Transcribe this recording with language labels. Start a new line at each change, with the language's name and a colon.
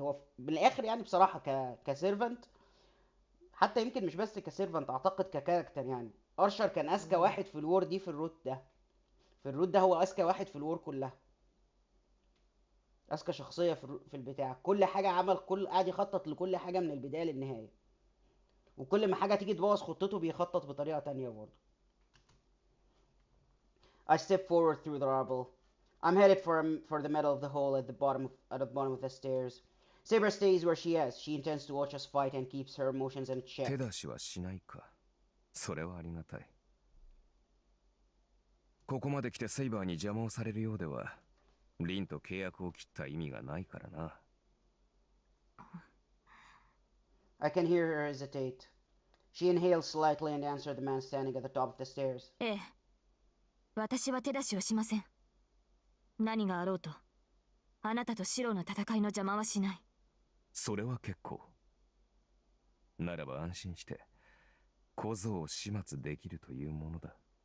Arabic: هو من الاخر يعني بصراحة كسيرفنت، حتى يمكن مش بس كسيرفنت، اعتقد ككاركتر يعني ارشر كان اذكى واحد في الوور دي، في الروت ده. هو اذكى واحد في الوور كلها، اذكى شخصيه في البتاع. كل حاجه عمل، قاعد يخطط لكل حاجه من البدايه للنهايه، وكل ما حاجه تيجي تبوظ خطته بيخطط بطريقه تانية برضه.
English: I step forward through the rubble. I'm headed for the middle of the hole at the bottom of the stairs. Saber stays where she is. She intends to watch us fight and keeps her emotions in check.
Japanese: 手出しはしないか。それはありがたい。ここまで来てセイバーに邪魔をされるようでは、リンと契約を切った意味がないからな。
English: I can hear her hesitate. She inhales slightly and answers the man standing at the top of the stairs.
Japanese: ええ、私は手出しをしません。何があろうと、あなたとシロの戦いの邪魔はしない。それは結構。ならば安心して小僧を始末できるというものだ。